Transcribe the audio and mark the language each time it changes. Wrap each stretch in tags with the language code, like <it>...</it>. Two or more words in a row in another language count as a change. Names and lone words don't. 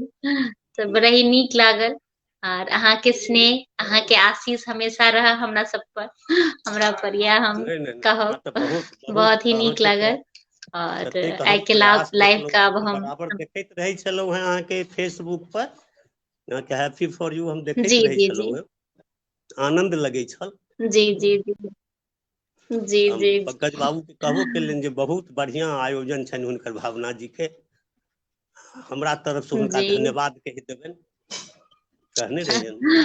<mai>तऽ बड़ा ही नीक लागल, आर अहाँके स्नेह, अहाँके आशीष हमेशा रहऽ हमरा सब पर, हमरा पर, या हम नहीं नहीं नहीं, हमरा कहब। तऽ बहुत बहुत बहुत ही नीक अहाँके तऽ लागल, और जतेक आइ हम के प्रयास लाइव देखलहुँ का हेँ अब तऽ हम बराबर देखैत रहै छलहुँ हेँ अहाँके फेसबुक पर, अहाँके हैप्पी फॉर यू हम देखैत जी रहै जी जी छलहुँ हेँ, आनंद लगै छल। जी जी जी जी हम जी पंकज बाबू के कहबो केलियनि जे बहुत बढ़िआँ आयोजन छनि हुनकर, भावना जी के हमरा तरफ से हुनका जी धन्यवाद कहि देबनि, कहने रहियनि।</mai>